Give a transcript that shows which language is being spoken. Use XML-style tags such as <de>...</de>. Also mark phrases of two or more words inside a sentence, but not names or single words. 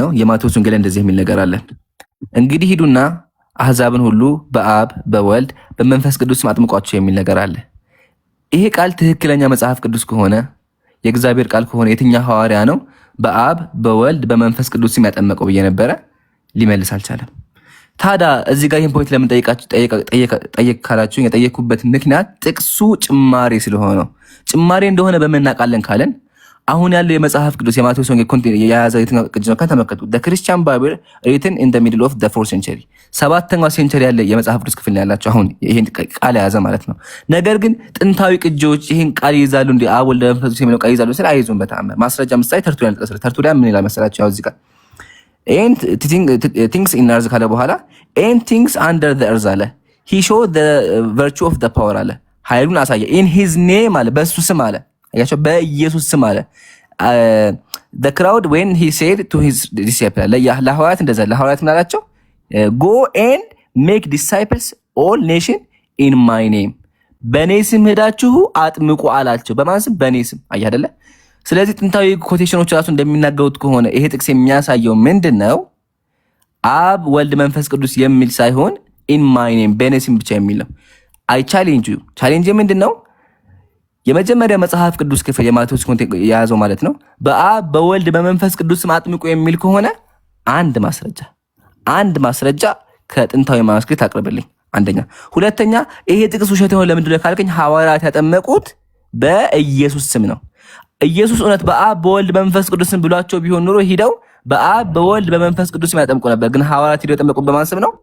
<am>የማቴዎስ ወንጌል እንደዚህ የሚል ነገር አለ። እንግዲህ ሂዱና አሕዛብን ሁሉ በአብ በወልድ በመንፈስ ቅዱስ አጥምቋቸው የሚል ነገር አለ። ይሄ ቃል ትክክለኛ መጽሐፍ ቅዱስ ከሆነ የእግዚአብሔር ቃል ከሆነ የትኛው ሐዋርያ ነው በአብ በወልድ በመንፈስ ቅዱስ ያጠመቀው ብዬ ነበረ። ሊመልስ አልቻለም። ታዲያ እዚህ ጋር ይህን ፖይንት ለምን ጠየቅ ካላችሁ የጠየኩበት ምክንያት ጥቅሱ ጭማሬ ስለሆነ ነው። ጭማሬ እንደሆነ በምን እናውቃለን ካለን አሁን ያለው የመጽሐፍ ቅዱስ የማቴዎስ ወንጌል ኮንቴንት የያዘው የትኛው ቅጅ ነው ከተመከቱ</am> <en>the Christian Bible written in the middle of the 4th century</en> <am>7ኛው ሴንቸሪ ያለ የመጽሐፍ ቅዱስ ክፍል ነው ያላቸው አሁን ይሄን ቃል የያዘ ማለት ነው። ነገር ግን ጥንታዊ ቅጂዎች ይሄን ቃል ይዛሉ እንዴ አብ ወልድ መንፈስ ቅዱስ የሚለው ቃል ይዛሉ ስለ አይዙም በጣም ማስረጃ ምሳሌ ተርቱሊያን ተቀሰረ ተርቱሊያን ምን ይላል መሰላችሁ? ያው እዚህ ጋር</am> <en>and things in earth</en> <am>ካለ በኋላ</am> <en>and things under the earth አለ he showed the virtue of the power</en> <am>አለ ኃይሉን አሳየ</am> <en>in his name</en> <am>አለ በሱ ስም አለ አያቸው በኢየሱስ ስም አለ</am> <en>the crowd when he said to his disciples</en> <am>ለሐዋርያት እንደዛ ለሐዋርያት ምን አላቸው?</am> <en>go and make disciples all nation in my name</en> <am>በኔ ስም ሄዳችሁ አጥምቁ አላቸው። በማን ስም? በኔ ስም። አይ አይደለ? ስለዚህ ጥንታዊ ኮቴሽኖች ራሱ እንደሚናገሩት ከሆነ ይሄ ጥቅስ የሚያሳየው ምንድነው? አብ ወልድ መንፈስ ቅዱስ የሚል ሳይሆን</am> <en>in my name</en> <am>በኔ ስም ብቻ የሚል ነው።</am> <en>I challenge you challenge</en> <am>ምንድነው? የመጀመሪያ መጽሐፍ ቅዱስ ክፍል የማቴዎስ ኮንቴንት የያዘው ማለት ነው በአብ በወልድ በመንፈስ ቅዱስ ስም አጥምቁ የሚል ከሆነ አንድ ማስረጃ ከጥንታዊ ማስክሪት አቅርብልኝ። አንደኛ። ሁለተኛ ይሄ ጥቅስ ውሸት የሆነ ለምንድን ነው ካልከኝ ሐዋርያት ያጠመቁት በኢየሱስ ስም ነው። ኢየሱስ እውነት በአብ በወልድ በመንፈስ ቅዱስ ስም ብሏቸው ቢሆን ኑሮ ሄደው በአብ በወልድ በመንፈስ ቅዱስ ስም ያጠምቁ ነበር። ግን ሐዋርያት ሄደው ያጠመቁት በማን ስም ነው?</am>